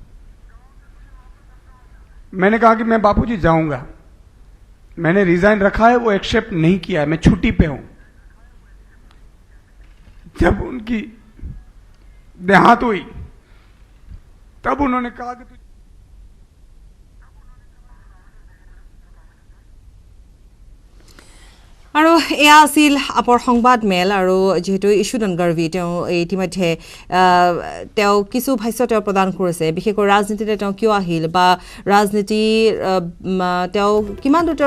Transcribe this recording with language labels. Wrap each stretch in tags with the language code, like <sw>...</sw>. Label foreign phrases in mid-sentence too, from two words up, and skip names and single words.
<hi>मैंने कहा कि मैं बापूजी जाऊंगा। मैंने रिजाइन रखा है, वो एक्सेप्ट नहीं किया है, मैं छुट्टी पे हूं। जब उनकी देहांत हुई तब उन्होंने कहा कि</hi> <as>আৰু এয়া আছিল আপৰ সংবাদ মেল আৰু যেহেতু ইছুদন গৰ্ভী তেওঁ ইতিমধ্যে তেওঁ কিছু ভাষ্য তেওঁ প্ৰদান কৰিছে বিশেষকৈ ৰাজনীতিতে তেওঁ কিয় আহিল বা ৰাজনীতি তেওঁ কিমান দূৰ</as>